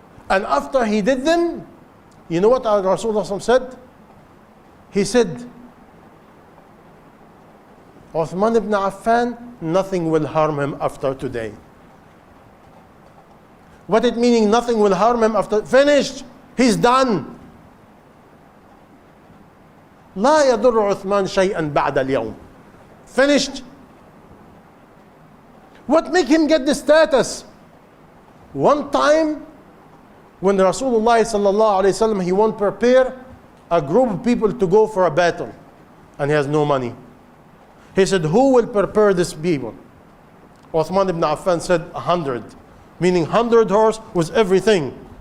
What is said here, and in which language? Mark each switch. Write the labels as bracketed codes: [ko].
[en] And after he did them, you know what our Rasulullah said? He said, Uthman ibn Affan, nothing will harm him after today. What it meaning nothing will harm him after? Finished. He's done. [ar] لا يضر عثمان شيئا بعد اليوم. [en] Finished. What make him get the status? One time, when Rasulullah sallallahu alayhi wasallam, he won't prepare a group of people to go for a battle, and he has no money. He said, who will prepare these people? Uthman ibn Affan said 100, meaning 100 horse with everything.